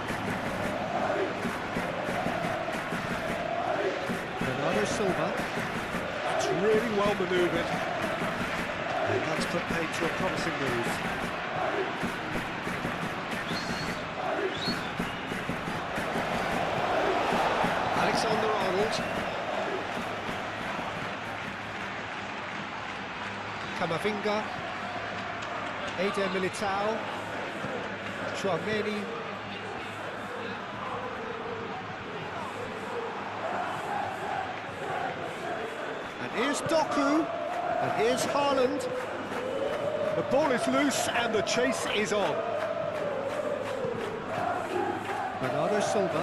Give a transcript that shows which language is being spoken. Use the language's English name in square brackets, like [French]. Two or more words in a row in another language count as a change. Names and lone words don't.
[English] Bernardo Silva. That's really well manoeuvred. And that's put paid to a promising move. Alexander-Arnold. Camavinga. Eder Militao. Chouameni. And here's Doku. And here's Haaland. The ball is loose and the chase is on. Bernardo Silva.